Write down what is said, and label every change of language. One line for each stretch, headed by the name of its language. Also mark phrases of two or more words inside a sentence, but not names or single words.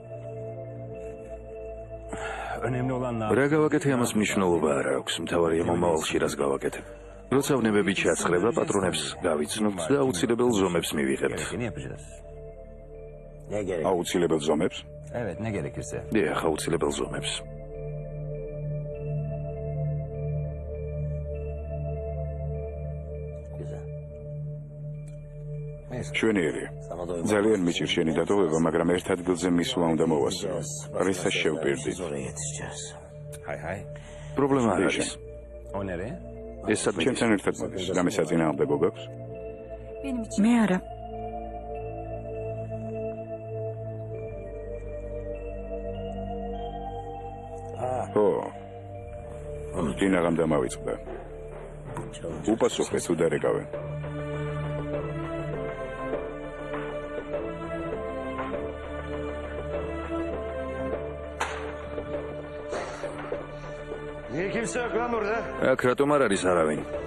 Turkish: Önemli olan ne?
Georgian: რა გავაკეთე ამას მნიშვნელობა არ აქვს. მთავარია მომავალში რას გავაკეთებ. როცა ვნებები ჩაცხრება, პატრონებს გავიცნობთ და აუცილებელ ზომებს მივიღებთ.
Turkish: Gerekeni yapacağız. ne gerek?
Georgian: აუცილებელ ზომებს?
Turkish: Evet ne gerekirse.
Georgian: დიახ, აუცილებელ ზომებს.
Turkish: Güzel.
Georgian: შვენიერი.
Turkish: Sana da uygun.
Georgian: ძალიან მიჭირ შენი დატოვება, მაგრამ ერთ ადგილზე მისვლა უნდა მოვასწრო. რისას შევპირდით?
Turkish: Biz oraya yetişeceğiz. Hay hay.
Georgian: პრობლემა არ არის.
Turkish: O nereye?
Georgian: ეს სადმე ჩემთან ერთად მოდის. რამე საწინააღმდეგო გაქვს? მე არა. ო. დინაღამ დამავიწყდა. უპასუხე თუ დარეკავენ.
Turkish: Niye kimse yok lan burada?
Georgian: აქ რატომ არ არის არავინ?